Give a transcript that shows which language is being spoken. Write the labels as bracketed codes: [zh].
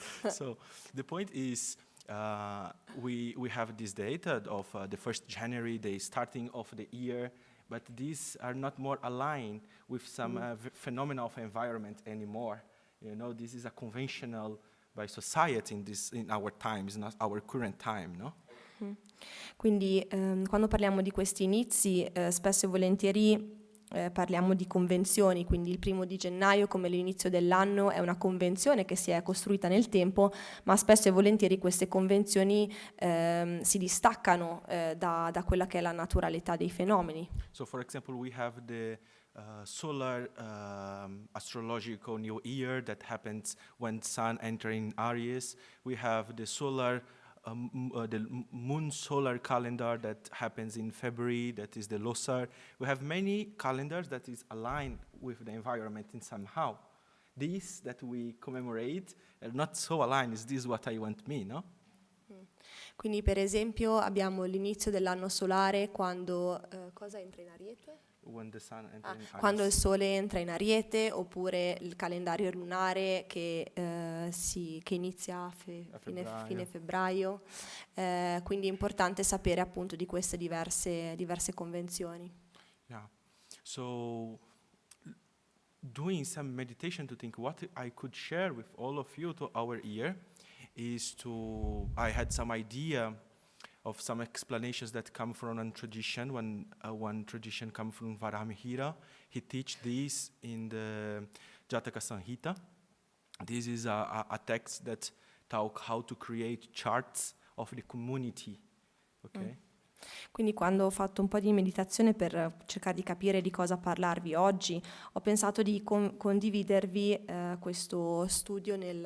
[en] So the point is, we have this data of the 1st January, the starting of the year, but these are not more aligned with some phenomena of environment anymore. This is a conventional by society in our times, not our current time, [it] Quindi quando parliamo di questi inizi, spesso e volentieri parliamo di convenzioni, quindi il 1° di gennaio come l'inizio dell'anno è una convenzione che si è costruita nel tempo, ma spesso e volentieri queste convenzioni si distaccano da quella che è la naturalità dei fenomeni. [en] So for example, we have the solar astrological new year that happens when sun enters in Aries. We have the the moon solar calendar that happens in February, that is the Losar. We have many calendars that is aligned with the environment in somehow. These that we commemorate are not so aligned. Is this what I want me, [it] Quindi per esempio abbiamo l'inizio dell'anno solare quando cosa entra in Ariete? [en] When the sun enters in Aries. [it] Quando il sole entra in Ariete, oppure il calendario lunare che inizia a fine febbraio. Quindi è importante sapere appunto di queste diverse convenzioni. [en] Yeah. So doing some meditation to think what I could share with all of you to our year is I had some idea of some explanations that come from one tradition. One tradition comes from Varamihira. He teach this in the Jataka Samhita. This is a text that talk how to create charts of the community. Okay? [it] Quindi quando ho fatto un po' di meditazione per cercare di capire di cosa parlarvi oggi, ho pensato di condividervi questo studio